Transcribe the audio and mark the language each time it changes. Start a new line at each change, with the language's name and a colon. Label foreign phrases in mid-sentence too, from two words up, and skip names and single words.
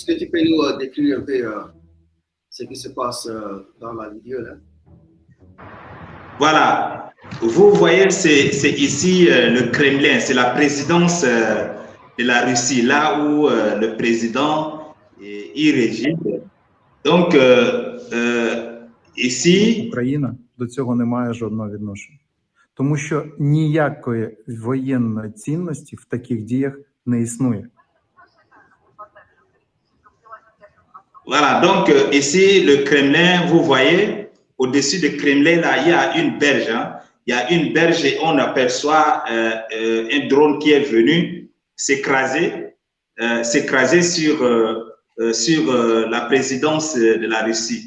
French: que tu peux nous décrire un peu ce qui se passe dans la vidéo là? Voilà, vous voyez, c'est ici le Kremlin, c'est la présidence de la Russie, là où le président y réside. Donc, ici...
Ukrainian: Україна до цього не має жодного відношення. Тому що ніякої воєнної цінності в таких діях не існує.
French: Voilà, donc ici, le Kremlin, vous voyez, au-dessus du Kremlin, là, il y a une berge. Hein. Il y a une berge et on aperçoit un drone qui est venu s'écraser sur la présidence de la Russie.